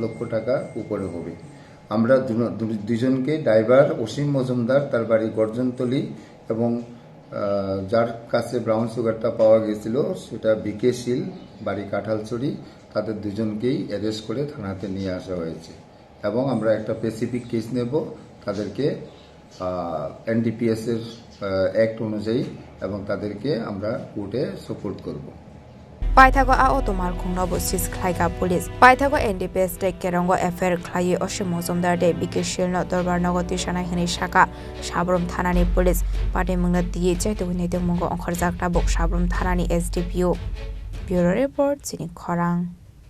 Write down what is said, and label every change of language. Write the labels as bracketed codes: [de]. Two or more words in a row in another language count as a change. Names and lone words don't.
[bn] লক্ষ টাকা উপরে হবে আমরা দুজনকে ড্রাইভার অসীম মজুমদার তার বাড়ি গর্জনতলি এবং যার কাছে ব্রাউন সুগারটা পাওয়া গিয়েছিল সেটা বিকেশিল বাড়ি কাঁঠালছড়ি তাদের দুজনকেই অ্যারেস্ট করে থানাতে নিয়ে আসা হয়েছে এবং আমরা একটা [en] specific case [bn] নেব তাদেরকে এনডিপিএস এর অ্যাক্ট অনুযায়ী এবং তাদেরকে আমরা কোর্টে সাপোর্ট করব [trp] Paithago a automal khungno bo sis khlaika police Paithago NDPS te kerongo affair khlai Oshim Mozumdar de Bikishil no dorbar nogoti shana hini shaka Sabrom thanani police party mungna diye chaito neitong mungo onkhorjakta bok Sabrom thanani SDPO Bureau report chini khorang